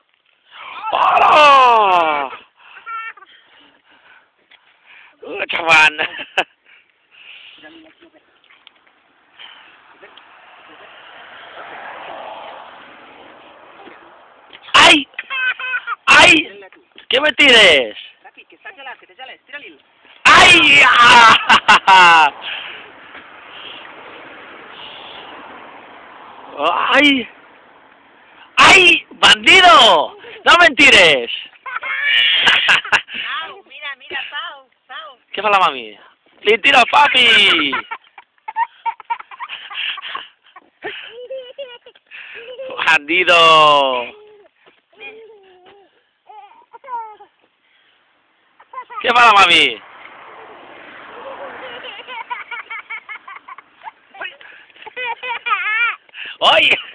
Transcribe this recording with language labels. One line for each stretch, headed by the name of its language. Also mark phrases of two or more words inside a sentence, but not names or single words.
Catalan: Hola! Xafant! Ai! Ai! Què me tires? Ràpid, que està gelat, que te geles. Tira-li'l. ¡Ay! ¡Ah! ¡Ay! ¡Ay!
Spanish: ¡Bandido! ¡No mentires!
Catalan: Pau, mira, Pau.
Spanish: ¿Qué
Catalan: fa la mami?
Spanish: ¡Le tiro a papi! ¡Bandido!
Catalan: ¿Qué fa la mami? ¡Ay!